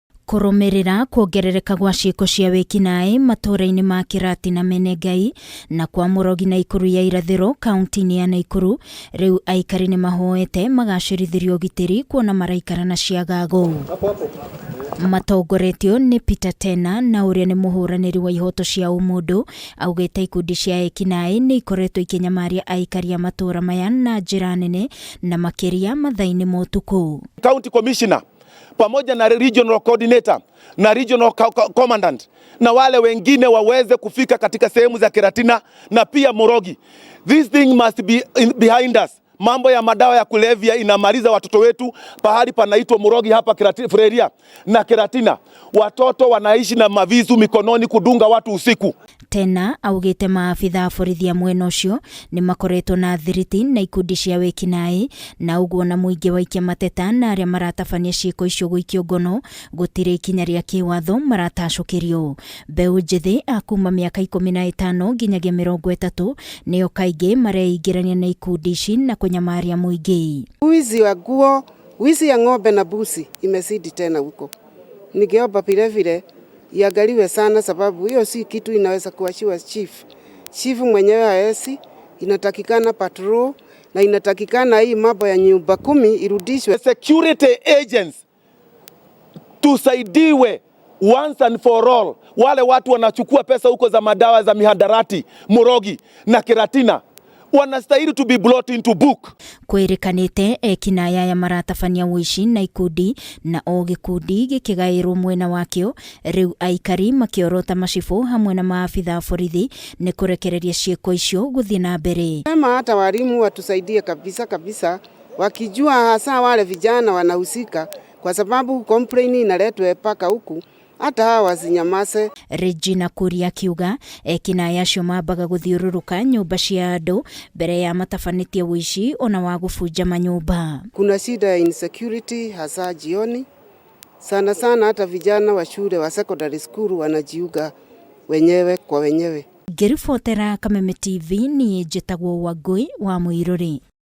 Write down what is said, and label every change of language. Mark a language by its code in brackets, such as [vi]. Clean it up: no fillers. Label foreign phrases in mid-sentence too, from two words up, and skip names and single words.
[ki] Kurumirira kuongerereka gwa ciiko cia wikinaĩ matũra-inĩ ma Kĩrati na Menengai na kwa Mũrogi na Ikuru ya irathĩro kaunti-inĩ ya Naikuru, rĩu aikari nĩ mahoete magacĩrithirio ũgitĩri kuona maraikara na ciagago. Matongoretio nĩ Peter Tena na ũrĩa nĩ mũhũranĩri wa ihoto cia ũmũndũ, augĩte ikundi cia ekinaĩ nĩ ikoretwo ikinyamaria aikari a matũra maya na njĩra nene na makĩria mathaa-inĩ ma ũtukũ. [en] County Commissioner [sw] pamoja na [en] regional coordinator [sw] na [en] regional commandant [sw] na wale wengine waweze kufika katika sehemu za Kiratina na pia Murogi. [en] This thing must be behind us. [sw] Mambo ya madawa ya kulevya inamaliza watoto wetu. Pahali panaitwa Murogi hapa Freria na Kiratina, watoto wanaishi na mavisu mikononi kudunga watu usiku. [ki] Tena augĩte maabitha borithi mwena ũcio nĩ makoretwo na thiriti na ikundi cia wĩkinaĩ na ũguo na mũingĩ waikia mateta na arĩa maratabania ciĩko icio gũikio ngono gũtirĩ ikinya rĩa kĩwatho maratacũkĩrio. Mbeũ njĩthĩ a kuma mĩaka 15 nginyagia 30 nĩo kaingĩ mareingĩrania na ikundi ici na kunyamaria mũingĩ. [sw] Wizi wa nguo, wizi ya ng'ombe na busi imezidi tena huko. Ningeomba vile iangaliwe sana, sababu hiyo si kitu inaweza kuachiwa chief mwenyewe haesi. Inatakikana patrol na inatakikana hii mambo ya nyumba 10 irudishwe. [en] Security agents tusaidiwe once and for all. [sw] Wale watu wanachukua pesa huko za madawa za mihadarati Murogi na Kiratina wanastahili [en] to be brought into book. [ki] Kwĩrĩkanĩte ekinaĩ aya maratabania ũici na ikundi na o gĩkundi gĩkĩgaĩrwo mwena wakĩo, rĩu aikari makĩorota macibũ hamwe na maabitha borithi nĩ kũrekereria ciĩko icio gũthiĩ na mbere. [sw] Hata walimu watusaidie kabisa wakijua hasa wale vijana wanahusika, kwa sababu complaint inaletwa paka huku. Hata hawa wasinyamaze. [ki] Regina Kuria akiuga ekinaĩ acio mambaga gũthiũrũrũka nyũmba cia andũ mbere ya matabanĩtie ũici ona wa gũbunja manyũmba. [sw] Kuna shida ya insecurity hasa jioni. Sana hata vijana wa shule wa [en] secondary school [sw] wanajiuga wenyewe kwa wenyewe. [ki] Ngĩribotera Kameme TV ni njĩtagwo Wangui wa Mũirũrĩ.